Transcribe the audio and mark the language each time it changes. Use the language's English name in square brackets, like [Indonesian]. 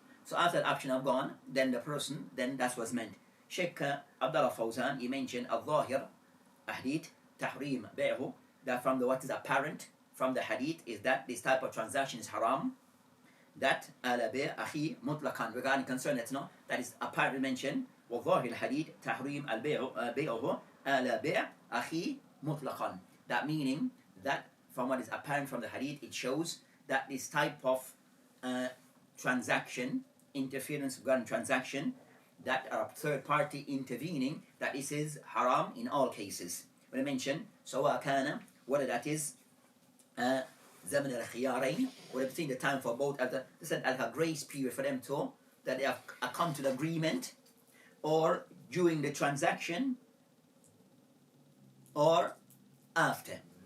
[English] So after that option have gone, then the person, then that's what's meant. Sheikh Abdullah Fawzan, he mentioned [Arabic] al-zahir hadith tahrim bay'hu, [English] that from what is apparent from the hadith is that this type of transaction is haram. That [Arabic] ala bi' akhi mutlaqan, [English] regarding concern that is apparently mentioned. [Arabic] وظاهر الحديث تحريم البيع بيعه على بيع أخي مطلقا. [English] That meaning that from what is apparent from the hadith, it shows that this type of transaction, interference regarding transaction, that are third party intervening, that this is haram in all cases. When I mention [Arabic] سواء كان, [English] whether that is [Arabic] زمن الخيارين, [English] or between the time for both, they said a grace period for them to, that they have come to the agreement, or during the transaction, or after.